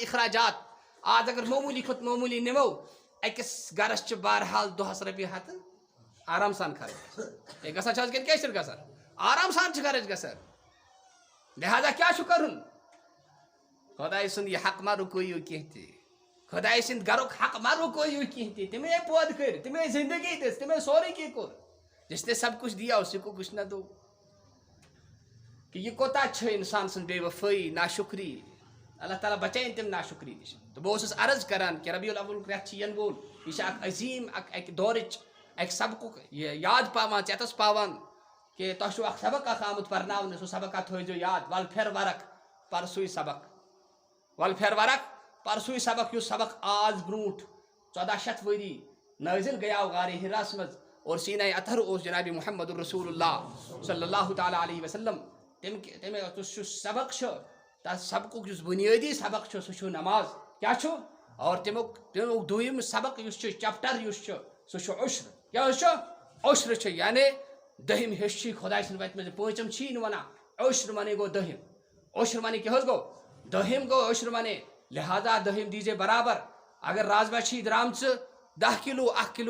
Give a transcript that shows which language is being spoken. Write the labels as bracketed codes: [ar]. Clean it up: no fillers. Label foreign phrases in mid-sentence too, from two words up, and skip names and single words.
[ks] اخراجات آز اگر معموٗلی کھۄتہٕ معموٗلی نِمو أکِس گرس چھِ بہرحال دۄہس رۄپیہِ ہتہٕ آرام سان خرچ ہے گژھان چھِ حظ کِنہٕ کیٛاہ چھِ گژھان آرام سان چھِ خرچ گژھان لہذا کیٛاہ چھُ کرُن خداے سُنٛد یہِ حق مہ رُکٲیِو کینٛہہ تہِ خداے سٕنٛدِ گرُک حق مہ رُکٲیِو کینٛہہ تہِ تِمے پٲدٕ کٔرۍ تِمے زندگی دِژ تِمے سورُے کینٛہہ کوٚر [ur] جس نے سب کچھ دیا اسی کو کچھ نہ دو [ks] کہ یہ کوتاہ چھِ انسان سٕنٛز بے وفٲیی ناشکری اللہ تعالیٰ بچٲیِن تِم ناشکری نِش تہٕ بہٕ اوسُس عرض کران کہ ربیع الاول رٮ۪تھ چھِ یِنہٕ وول یہِ چھِ اکھ عظیٖم اکہِ دورٕچ اکہِ سبقُک یاد پاوان ژٮ۪تس پاوان کہ تۄہہِ چھُو اکھ سبق اکھ آمُت پرناونہٕ سُہ سبقہ تھٲیزیو یاد ول پھِر ورق پر سُے سبق ول پھِر ورق پر سُے سبق یُس سبق آز برونٛٹھ 1400 ؤری نٲزِل گٔیاو غارِ حِراہس منٛز اور سیٖنہ اطہر اوس جناب محمد الرسول اللہ [ar] صلی اللہ تعالیٰ علیہ وسلم [ks] تمہِ یُس سبق چھُ تتھ سبقُک یُس بُنیٲدی سبق چھُ سُہ چھُ نماز کیٛاہ چھُ اور تمیُک دوٚیِم سبق یُس چھُ چیپٹر یُس چھُ سُہ چھُ عشر کیٛاہ حظ چھُ عشر چھُ یعنی دٔہِم حِصہٕ چھُے خۄداے سٕنٛدِ وتہِ منٛز پوٗنٛژِم چھی نہٕ ونان عشر منے گوٚو دٔہِم عشر منے کیٛاہ حظ گوٚو دٔہِم گوٚو عشر منے لہذا دٔہِم دیٖزے برابر اگر رازما چھی درٛامژٕ 10 کِلوٗ 1 کِلوٗ